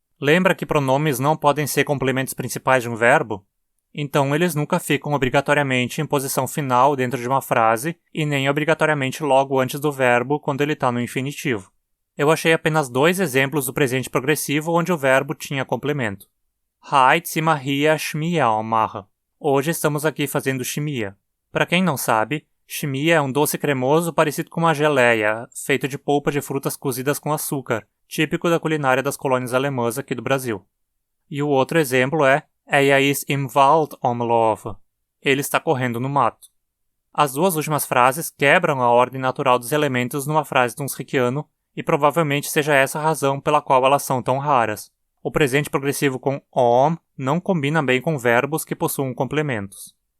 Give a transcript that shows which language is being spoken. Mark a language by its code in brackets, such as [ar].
[pt] Lembra que pronomes não podem ser complementos principais de um verbo? Então eles nunca ficam obrigatoriamente em posição final dentro de uma frase e nem obrigatoriamente logo antes do verbo quando ele está no infinitivo. Eu achei apenas 2 exemplos do presente progressivo onde o verbo tinha complemento. [hrx] Heute sind wir hier Schmier machen. [pt] Hoje estamos aqui fazendo chimia. Para quem não sabe, chimia é um doce cremoso parecido com uma geleia, feito de polpa de frutas cozidas com açúcar, típico da culinária das colônias alemãs aqui do Brasil. E o outro exemplo é [hrx] Er ist im Wald umlaufen. [pt] Ele está correndo no mato. As 2 últimas frases quebram a ordem natural dos elementos numa frase do Hunsrickiano e provavelmente seja essa a razão pela qual elas são tão raras. O presente progressivo com om não combina bem com verbos que possuam complementos.